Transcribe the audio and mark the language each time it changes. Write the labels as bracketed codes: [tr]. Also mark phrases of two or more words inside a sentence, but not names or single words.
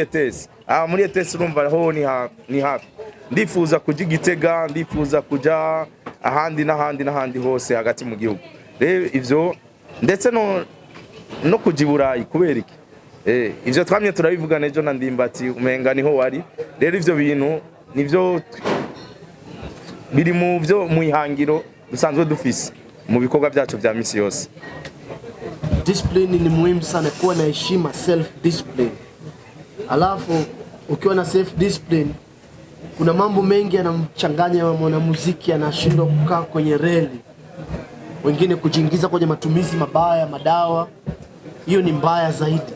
[rn] ETS muri ETS urumva ho ni hafi ndifuza kuja Gitega ndifuza kuja ahandi n'ahandi hose hagati mu gihugu rero ivyo ndetse no kuja Iburayi kubera iki ivyo twamye turabivuga nejo na Ndimbati umenga niho wari rero ivyo bintu nivyo biri mu byo mu ihangiro dusanzwe dufise mu bikorwa byacu vya misi yose. [sw] Discipline ni muhimu sana, kuwa na heshima, [en] self discipline. [sw] Alafu ukiwa na [en] self discipline [sw] kuna mambo mengi yanamchanganya mwanamuziki, anashindwa kukaa kwenye reli, wengine kujiingiza kwenye matumizi mabaya madawa. Hiyo ni mbaya zaidi.